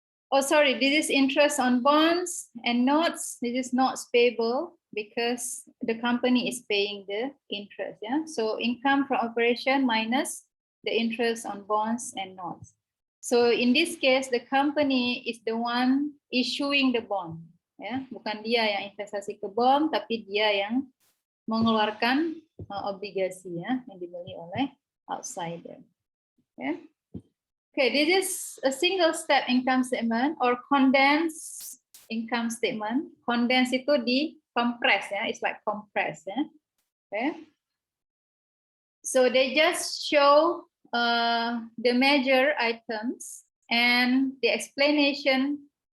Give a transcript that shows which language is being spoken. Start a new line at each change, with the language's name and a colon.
English: Oh, sorry, this is interest on bonds and notes. This is notes payable because the company is paying the interest. Yeah, so income from operation minus the interest on bonds and notes. So in this case, the company is the one issuing the bond.
Indonesian: Ya, bukan dia yang investasi ke bond, tapi dia yang mengeluarkan obligasi ya, yang dibeli oleh outsider.
English: Okay. Okay, this is a single step income statement or condensed income statement.
Indonesian: Condensed itu di compress ya,
English: it's like compress ya. Okay. So they just show the major items and the explanation